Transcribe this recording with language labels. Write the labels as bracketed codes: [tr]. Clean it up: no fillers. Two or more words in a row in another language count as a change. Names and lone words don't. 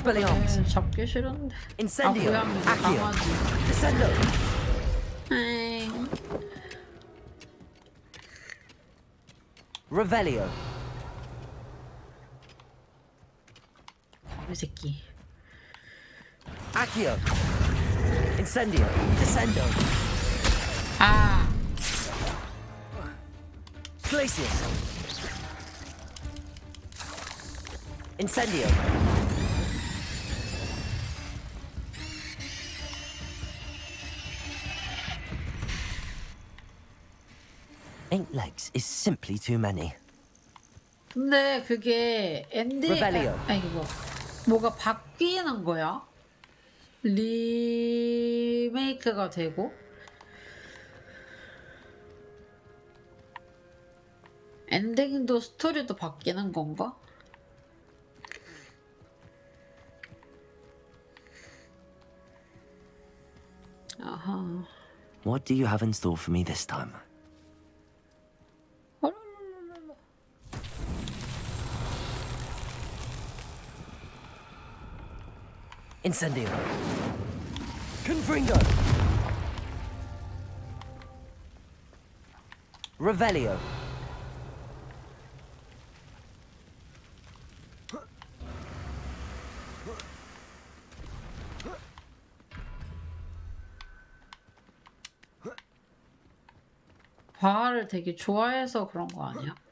[la] Expelliarmus. [ko] 잡기 싫은데. [la] Incendio. [ko] 아 고양이 [la] Accio. [ko] 강아지. [la] Descendo. [ko] 에이. [la] Revelio. [ko] 이 새끼. [la] Accio. Incendio. Descendo. [ko] 아. [la] Glacius. Incendio. [en] Eight legs is simply too many. [ko] 근데 그게 엔딩 아니 이거 뭐가 바뀌는 거야? 리메이크가 되고 엔딩도 스토리도 바뀌는 건가? 아하. [en] What do you have in store for me this time? [la] Incendio. Confringo. Revelio. [ko] 과를 되게 좋아해서 그런 거 아니야?